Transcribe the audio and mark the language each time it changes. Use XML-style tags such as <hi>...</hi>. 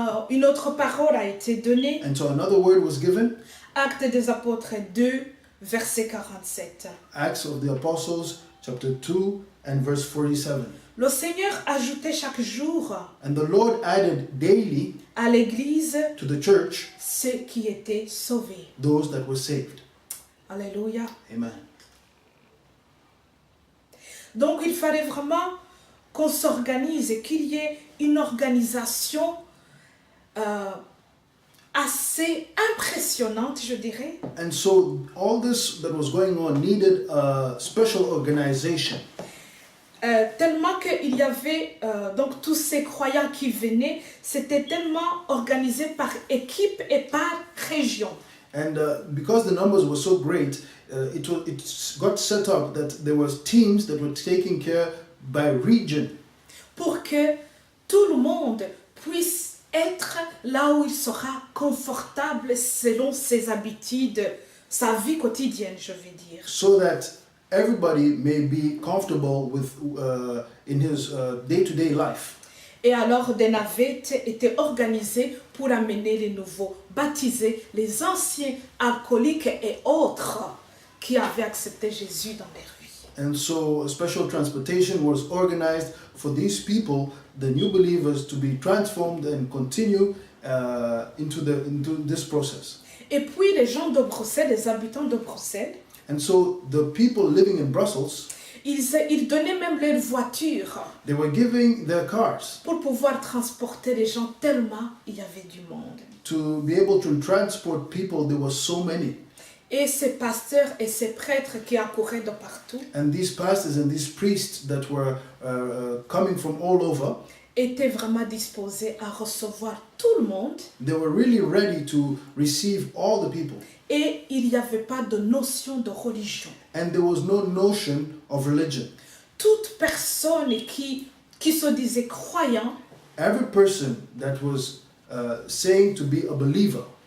<fr>Une autre parole a été donnée.</fr> <en>And so another word was given,</en> <fr>Actes des apôtres 2, verset 47.</fr> <en>Acts of the Apostles, chapter 2 and verse 47.</en> <fr>Le Seigneur ajoutait chaque jour</fr> <en>And the Lord added daily</en> <fr>à l'Église</fr> <en>to the church</en> <fr>ceux qui étaient sauvés.</fr> <en>those that were saved.</en> <fr>Alléluia.</fr> <en>Amen.</en> <fr>Donc il fallait vraiment qu'on s'organise et qu'il y ait une organisation assez impressionnante, je dirais.</fr> <en>And so all this that was going on needed a special organization.</en> <fr>Tellement qu'il y avait donc tous ces croyants qui venaient, c'était tellement organisé par équipe et par région.</fr> <en>And because the numbers were so great, it got set up that there was teams that were taken care by region.</en> <fr>Pour que tout le monde puisse être là où il sera confortable selon ses habitudes, sa vie quotidienne, je vais dire.</fr> <en>So that everybody may be comfortable with in his day-to-day life.</en> <fr>Et alors des navettes étaient organisées pour amener les nouveaux, baptiser les anciens alcooliques et autres qui avaient accepté Jésus dans les rues.</fr> <en>And so a special transportation was organized for these people, the new believers, to be transformed and continue into this process.</en> <fr>Et puis les gens de Bruxelles, les habitants de Bruxelles,</fr> <en>And so the people living in Brussels,</en> <fr>ils donnaient même leur voiture</fr> <en>they were giving their cars</en> <fr>pour pouvoir transporter les gens tellement il y avait du monde.</fr> <en>to be able to transport people. There were so many.</en> <fr>Et ces pasteurs et ces prêtres qui accouraient de partout</fr> <en>And these pastors and these priests that were coming from all over,</en> <fr>étaient vraiment disposés à recevoir tout le monde.</fr> <en>they were really ready to receive all the people.</en> <fr>Et il n'y avait pas de notion de religion.</fr> <en>And there was no notion of religion.</en> <fr>Toute personne qui se disait croyant</fr> <en>Every person that was saying to be a believer,</en>